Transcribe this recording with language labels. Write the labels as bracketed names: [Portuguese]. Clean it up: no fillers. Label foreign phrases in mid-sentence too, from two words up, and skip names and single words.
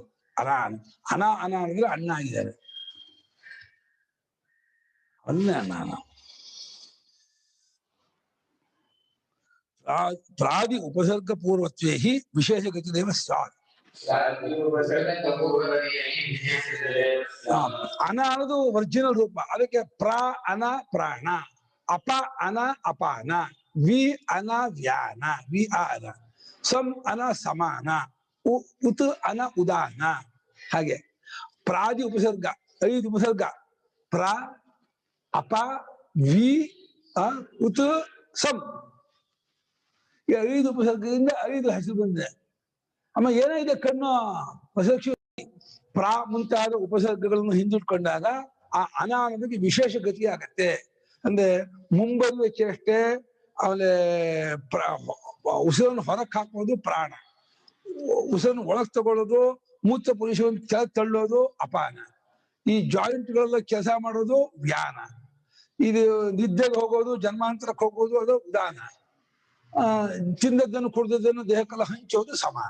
[Kannada] ಅನ ಅನ ಅನ ಅಂದ್ರೆ ಅಣ್ಣ ಆಗಿದ್ದಾರೆ, ಅಲ್ಲೇ ಅಣ್ಣ. [Sanskrit] ಪ್ರಾದಿ ಉಪಸರ್ಗ ಪೂರ್ವತ್ವೇ ಹಿ ವಿಶೇಷ ಗತಿದೇವ ಸ್ಯಾತ್. [Kannada] ಅನ ಅನ್ನೋದು ಒರಿಜಿನಲ್ ರೂಪ. ಅದಕ್ಕೆ ಪ್ರ ಅನ ಪ್ರಾಣ, ಅಪ ಅನ ಅಪಾನ, ವಿ ಅನ ವ್ಯಾನ, ವಿ ಅನ, ಸಂ ಅನ ಸಮಾನ, ಉತ್ ಅನ ಉದಾನ. ಹಾಗೆ ಪ್ರಾದಿ ಉಪಸರ್ಗ 5 ಉಪಸರ್ಗ: ಪ್ರ, ಅಪ, ವಿ, ಉತ್, ಸಂ. ಈ 5 ಉಪಸರ್ಗದಿಂದ 5 ಹೆಸರು ಬಂದಿದೆ. ಅಮ್ಮ ಏನಾಗಿದೆ ಕಣ್ಣು ಹೊಸಕ್ಷ ಪ್ರ ಮುಂತಾದ ಉಪಸರ್ಗಗಳನ್ನು ಹಿಂದಿಟ್ಕೊಂಡಾಗ ಆ ಅನ ಅನ್ನೋದಕ್ಕೆ ವಿಶೇಷ ಗತಿ ಆಗತ್ತೆ. ಅಂದ್ರೆ ಮುಂಬರುವ ಚೇಷ್ಟೆ, ಆಮೇಲೆ ಉಸಿರನ್ನು ಹೊರಕ್ಕೆ ಹಾಕೋದು ಪ್ರಾಣ, ಉಸಿರನ್ನು ಒಳಗ್ ತಗೊಳ್ಳೋದು, ಮೂತ್ರ ಪುರುಷವನ್ನು ಕೆಳಗೆ ತಳ್ಳೋದು ಅಪಾನ, ಈ ಜಾಯಿಂಟ್ಗಳೆಲ್ಲ ಕೆಲಸ ಮಾಡೋದು ವ್ಯಾನ, ಇದು ನಿದ್ದೆಗೆ ಹೋಗೋದು, ಜನ್ಮಾಂತರಕ್ಕೆ ಹೋಗೋದು ಅದು ಉದಾನ, ತಿಂದದ್ದನ್ನು ಕುಡಿದದ್ದನ್ನು ದೇಹಕ್ಕೆಲ್ಲ ಹಂಚೋದು ಸಮಾನ.